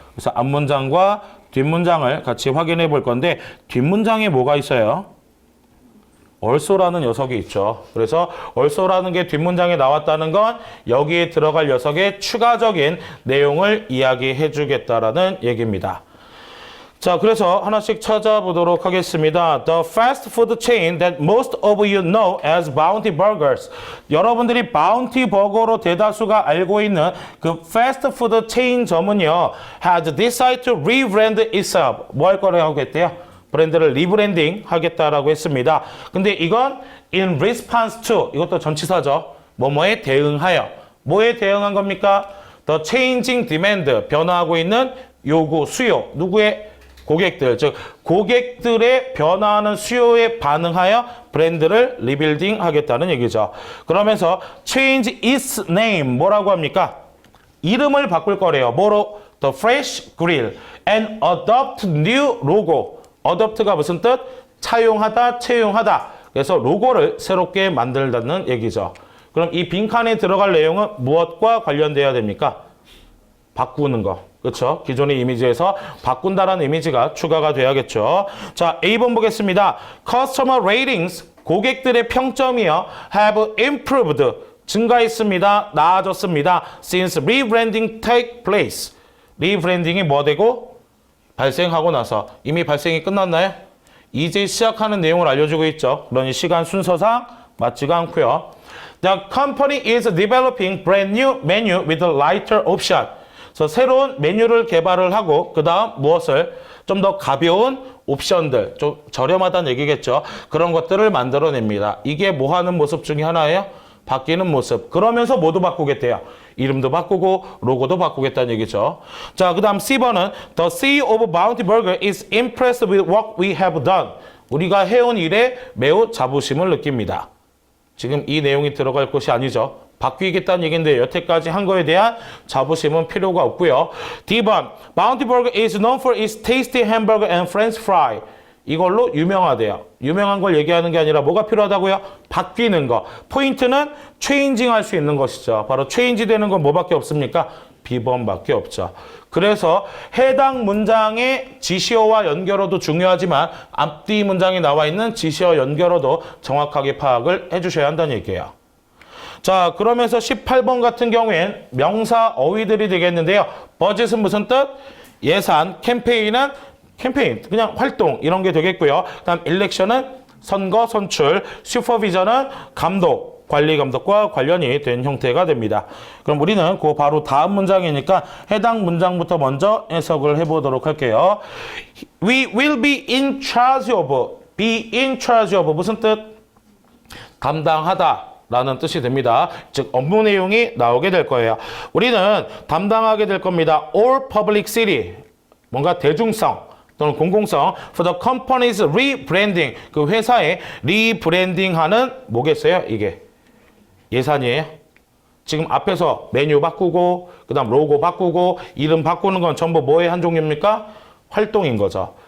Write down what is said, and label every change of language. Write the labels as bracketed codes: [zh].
[ko] 그래서 앞 문장과 뒷 문장을 같이 확인해 볼 건데 뒷 문장에 뭐가 있어요? also라는 녀석이 있죠. 그래서 also라는 게 뒷문장에 나왔다는 건 여기에 들어갈 녀석의 추가적인 내용을 이야기해 주겠다라는 얘기입니다. 자, 그래서 하나씩 찾아보도록 하겠습니다. [en] The fast food chain that most of you know as Bounty Burgers. [ko] 여러분들이 바운티 버거로 대다수가 알고 있는 그 fast food 체인점은요, [en] has decided to rebrand itself. [ko] 뭐 할 거라고 하겠대요? 브랜드를 리브랜딩 하겠다라고 했습니다. 근데 이건 [en] in response to, [ko] 이것도 전치사죠. 뭐뭐에 대응하여. 뭐에 대응한 겁니까? [en] The changing demand, [ko] 변화하고 있는 요구, 수요. 누구의? 고객들, 즉 고객들의 변화하는 수요에 반응하여 브랜드를 리빌딩 하겠다는 얘기죠. 그러면서 [en] change its name, [ko] 뭐라고 합니까? 이름을 바꿀 거래요. 뭐로? [en] The Fresh Grill and adopt new logo. [ko] adopt가 무슨 뜻? 차용하다, 채용하다. 그래서 로고를 새롭게 만들다는 얘기죠. 그럼 이 빈칸에 들어갈 내용은 무엇과 관련돼야 됩니까? 바꾸는 거. 그렇죠? 기존의 이미지에서 바꾼다라는 이미지가 추가가 돼야겠죠. 자, A번 보겠습니다. [en] Customer ratings, [ko] 고객들의 평점이요. [en] have improved, [ko] 증가했습니다. 나아졌습니다. [en] since rebranding take place. [ko] 리브랜딩이 뭐 되고? 발생하고 나서. 이미 발생이 끝났나요? 이제 시작하는 내용을 알려주고 있죠. 그러니 시간 순서상 맞지가 않고요. [en] The company is developing brand new menu with a lighter option. [ko] 그래서 새로운 메뉴를 개발을 하고 그 다음 무엇을? 좀 더 가벼운 옵션들, 좀 저렴하다는 얘기겠죠. 그런 것들을 만들어냅니다. 이게 뭐 하는 모습 중에 하나예요? 바뀌는 모습. 그러면서 뭐도 바꾸겠대요. 이름도 바꾸고 로고도 바꾸겠다는 얘기죠. 자, 그 다음 C번은 [en] The CEO of Bounty Burger is impressed with what we have done. [ko] 우리가 해온 일에 매우 자부심을 느낍니다. 지금 이 내용이 들어갈 것이 아니죠. 바뀌겠다는 얘기인데 여태까지 한 거에 대한 자부심은 필요가 없고요. [en] D번, Bounty Burger is known for its tasty hamburger and french fry. [ko] 이걸로 유명하대요. 유명한 걸 얘기하는 게 아니라 뭐가 필요하다고요? 바뀌는 거. 포인트는 체인징 할 수 있는 것이죠. 바로 체인지 되는 건 뭐밖에 없습니까? B번밖에 없죠. 그래서 해당 문장의 지시어와 연결어도 중요하지만 앞뒤 문장에 나와 있는 지시어 연결어도 정확하게 파악을 해주셔야 한다는 얘기예요. 자, 그러면서 18번 같은 경우엔 명사 어휘들이 되겠는데요. 버짓은 무슨 뜻? 예산, 캠페인, 그냥 활동 이런 게 되겠고요. 그다음 일렉션은 선거, 선출, 슈퍼비전은 감독, 관리 감독과 관련이 된 형태가 됩니다. 그럼 우리는 그 바로 다음 문장이니까 해당 문장부터 먼저 해석을 해보도록 할게요. [en] We will be in charge of, be in charge of [ko] 무슨 뜻? 담당하다. 라는 뜻이 됩니다. 즉 업무 내용이 나오게 될 거예요. 우리는 담당하게 될 겁니다. [en] All public city, [ko] 뭔가 대중성 또는 공공성 [en] for the company's rebranding, [ko] 그 회사의 리브랜딩하는 뭐겠어요? 이게 예산이에요. 지금 앞에서 메뉴 바꾸고 그 다음 로고 바꾸고 이름 바꾸는 건 전부 뭐의 한 종류입니까? 활동인 거죠.